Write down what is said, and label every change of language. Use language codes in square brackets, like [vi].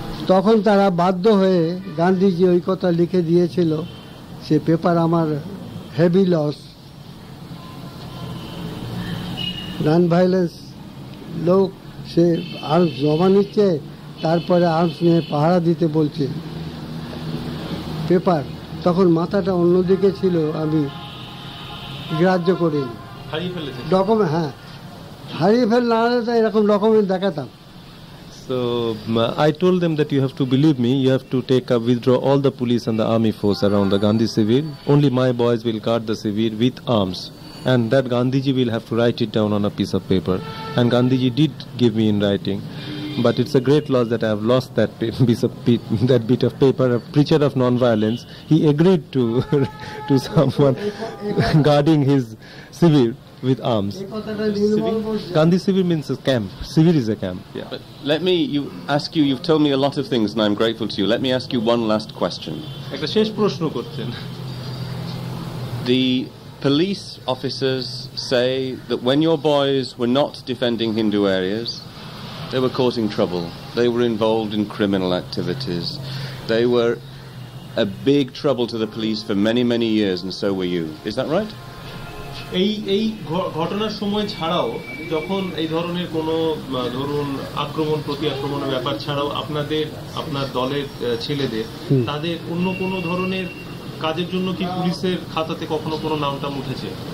[bn] তখন তারা বাধ্য হয়ে, গান্ধীজি ওই কথা লিখে দিয়েছিল, সে পেপার আমার হেভি লস, নন ভাইলেন্স লোক, সে আর্মস জমা নিচ্ছে, তারপরে আর্মস নিয়ে পাহারা দিতে বলছে পেপার। তখন মাথাটা অন্যদিকে ছিল, আমি গ্রাহ্য করিনি ডকুমেন্ট। হ্যাঁ, হারিয়ে ফেল না হলে তো এরকম ডকুমেন্ট দেখাতাম। [en] So I told them that you have to believe me, you have to withdraw all the police and the army force around the Gandhi Civil. Only my boys will guard the civil with arms. And that Gandhiji will have to write it down on a piece of paper. And Gandhiji did give me in writing. But it's a great loss that I have lost that that bit of paper. A preacher of non-violence, he agreed to someone guarding his civil with arms. Gandhi Civil means a camp. Civil is a camp. Yeah. But let me you've told me a lot of things and I'm grateful to you. Let me ask you one last question. [bn] একটা শেষ প্রশ্ন করছেন। [en] The police officers say that when your boys were not defending Hindu areas, they were causing trouble. They were involved in criminal activities. They were a big trouble to the police for many, many years, and so were you. Is that right? [bn] এই ঘটনার সময় ছাড়াও যখন এই ধরনের কোনো ধরুন আক্রমণ প্রতি আক্রমণের ব্যাপার ছাড়াও আপনার দলের ছেলেদের তাদের অন্য কোনো ধরনের কাজের জন্য কি পুলিশের খাতাতে কখনো কোনো নামটাম উঠেছে?